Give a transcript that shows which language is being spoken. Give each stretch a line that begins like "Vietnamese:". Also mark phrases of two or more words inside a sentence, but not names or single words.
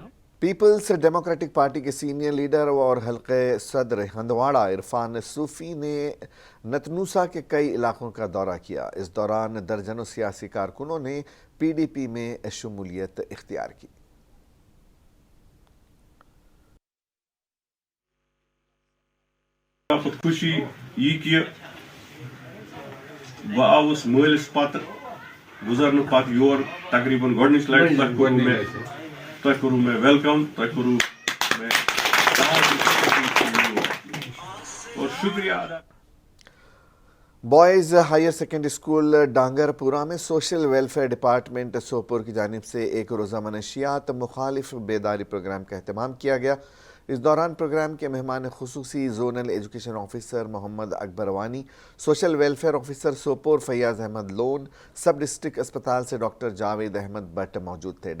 Urdu: پیپلز ڈیموکریٹک پارٹی کے سینئر لیڈر اور حلقہ صدر ہندواڑہ عرفان صوفی نے نتنوسا کے کئی علاقوں کا دورہ کیا۔ اس دوران درجنوں سیاسی کارکنوں نے PDP میں شمولیت اختیار کی۔
Kashmiri: خوشی یہ کہ بہ آوس مالس پتہ گزرنے پتہ یور تقریباً گۄڈنِچ لٹہِ تۄہہِ کوٚروٕ مےٚ ویلکم، تۄہہِ کوٚروٕ مےٚ اور شکریہ ادا۔
Urdu: بوائز ہائر سیکنڈری اسکول ڈانگر پورہ میں سوشل ویلفیئر ڈپارٹمنٹ سوپور کی جانب سے ایک روزہ منشیات مخالف بیداری پروگرام کا اہتمام کیا گیا۔ اس دوران پروگرام کے مہمان خصوصی زونل ایجوکیشن آفیسر محمد اکبر وانی، سوشل ویلفیئر آفیسر سوپور فیاض احمد لون، سب ڈسٹرکٹ اسپتال سے ڈاکٹر جاوید احمد بٹ موجود تھے۔